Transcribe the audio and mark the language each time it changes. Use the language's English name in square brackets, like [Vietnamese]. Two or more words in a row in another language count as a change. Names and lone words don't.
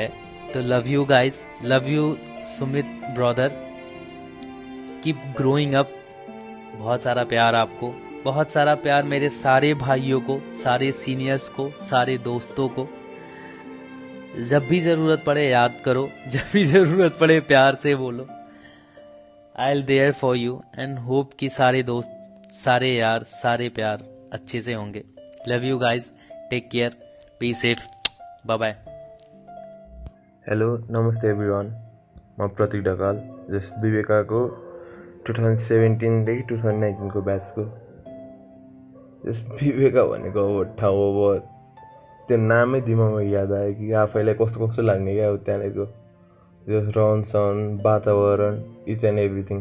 [English] तो love you guys, love you Sumit brother, keep growing up. [Hindi] बहुत सारा प्यार आपको, बहुत सारा प्यार मेरे सारे भाइयों को, सारे सीनियर्स को, सारे दोस्तों को। जब भी ज़रूरत पड़े याद करो, जब भी ज़रूरत पड़े प्यार से बोलो। [English] I will there for you and hope [Hindi] कि सारे दोस्त, सारे यार, सारे प्यार अच्छे से होंगे। [English] love you guys, take care, be safe, bye bye. [Nepali] हेलो, नमस्ते एभ्रिवान, म प्रतीक ढकाल, जस विवेकाको 2017देखि 2019को ब्याचको। जस विवेका भनेको अब ठाउँ, अब त्यो नामै दिमागमा याद आयो कि आफैलाई कस्तो कस्तो लाग्ने क्या, अब त्यहाँनिरको जस रहन सहन, वातावरण, [English] each and everything.